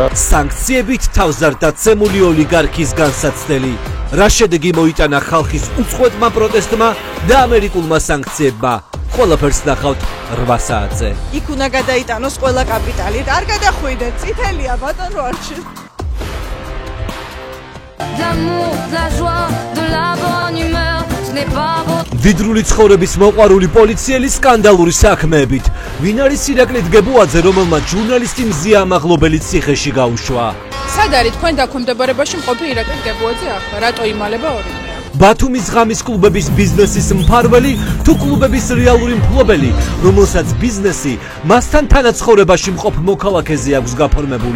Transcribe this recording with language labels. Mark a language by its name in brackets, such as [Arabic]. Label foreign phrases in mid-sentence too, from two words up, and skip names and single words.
[Georgian] სანქციებით თავს არ დაცემული ოლიგარქის განსაცდელი. რა შედეგი მოიტანა ხალხის უწყვეტმა პროტესტმა და ამერიკულმა სანქციებმა? ყველაფერს ნახავთ 8 საათზე. იქ უნდა გადაიტანოს ყველა კაპიტალი. არ გადახვიდეთ, წითელია ბატონო არჩილ. [French] D'amour, de la joie, de la bonne humeur, ce n'est pas beau. [Georgian] ვიდრული ცხოვრების მოყვარული პოლიციელი სკანდალური საქმეებით. ვინ არის ირაკლი დგებუაძე, რომელმაც ჟურნალისტი მზია ამაღლობელი ციხეში გაუშვა? სად არის თქვენ დაქვემდებარებაში მყოფი ირაკლი დგებუაძე ახლა? რატო იმალება ორივე? ბათუმის ღამის კლუბების ბიზნესის მფარველი თუ კლუბების რეალური მფლობელი, რომელსაც ბიზნესი მასთან თანაცხოვრებაში მყოფ მოქალაქეზე აქვს გაფორმებული.